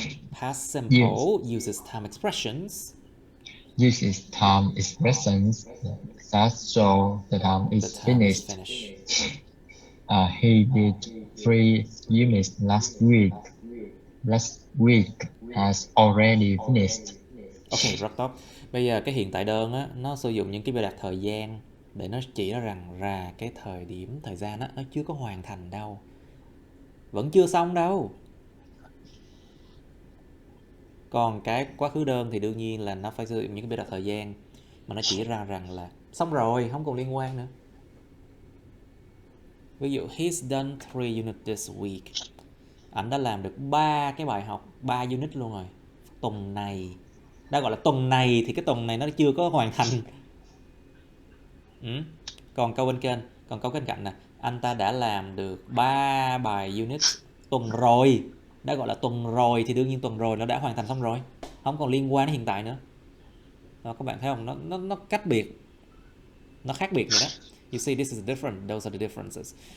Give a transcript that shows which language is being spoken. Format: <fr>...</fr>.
<en>Past simple uses time expressions. Uses time expressions that show the time is finished. He did 3 units last week. Last week has already finished.</en> <vi>Ok, rất tốt. Bây giờ cái hiện tại đơn á, nó sử dụng những cái biểu đạt thời gian để nó chỉ ra rằng cái thời điểm, thời gian á, nó chưa có hoàn thành đâu. Vẫn chưa xong đâu. Còn cái quá khứ đơn thì đương nhiên là nó phải sử dụng những cái biểu đạt thời gian mà nó chỉ ra rằng là xong rồi, không còn liên quan nữa. Ví dụ,</vi> <en>he's done 3 units this week.</en> <vi>Anh đã làm được 3 cái bài học, 3 unit luôn rồi. Tuần này. Đã gọi là tuần này thì cái tuần này nó chưa có hoàn thành. Còn câu bên cạnh nè, anh ta đã làm được 3 bài unit tuần rồi. Đã gọi là tuần rồi thì đương nhiên tuần rồi nó đã hoàn thành xong rồi, không còn liên quan đến hiện tại nữa. Đó, các bạn thấy không, nó cách biệt, nó khác biệt vậy đó.</vi> <en>You see, this is different, those are the differences.</en>